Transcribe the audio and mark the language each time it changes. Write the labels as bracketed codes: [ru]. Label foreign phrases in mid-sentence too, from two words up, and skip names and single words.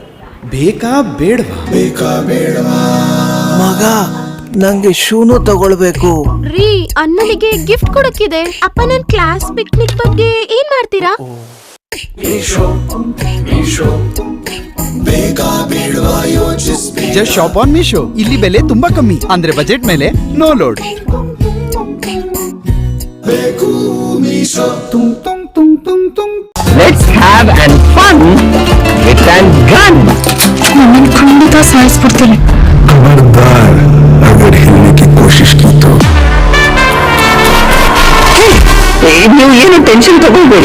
[kn] ಬೇಕಾ ಬೇಡವಾ? ಮಗ, ನಂಗೆ ಶೂನು ತಗೊಳ್ಬೇಕು. ರೀ, ಅಣ್ಣನಿಗೆ ಗಿಫ್ಟ್ ಕೊಡಕ್ಕಿದೆ. ಅಪ್ಪ, ನನ್ ಕ್ಲಾಸ್ ಪಿಕ್ನಿಕ್ ಬಗ್ಗೆ ಏನ್ ಮಾಡ್ತೀರಾ? [en] just shop on Meesho. [kn] ಇಲ್ಲಿ ಬೆಲೆ ತುಂಬಾ ಕಮ್ಮಿ, ಅಂದ್ರೆ ಬಜೆಟ್ ಮೇಲೆ [en] no load. Let's have an fun with an gun. [kn] ನನ್ನನ್ನು ಖಂಡಿತ ಸಾಯಿಸ್ಬಿಡ್ತೀನಿ. [hi] खबरदार अगर हिलने की कोशिश की तो. [kn] ನೀವು ಏನು ಟೆನ್ಷನ್ ತಗೊಳ್ಬೇಡಿ.